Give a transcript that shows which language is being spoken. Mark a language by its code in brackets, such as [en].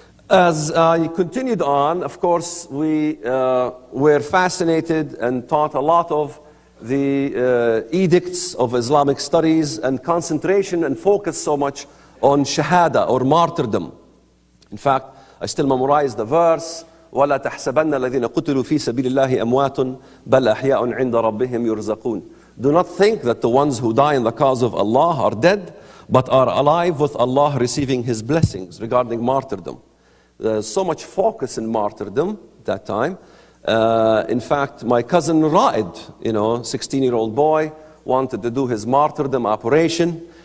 [en] As I continued on, of course, we were fascinated and taught a lot of the edicts of Islamic studies and concentration and focus so much on shahada or martyrdom. In fact, I still memorize the verse, [ar] وَلَا تَحْسَبَنَّ الَّذِينَ قُتِلُوا فِي سَبِيلِ اللَّهِ أَمْوَاتٌ بَلْ أَحْيَاءٌ عِنْدَ رَبِّهِمْ يُرْزَقُونَ. [en] Do not think that the ones who die in the cause of Allah are dead, but are alive with Allah receiving His blessings regarding martyrdom. There's so much focus in martyrdom at that time. In fact, my cousin Ra'id, 16-year-old boy, wanted to do his martyrdom operation.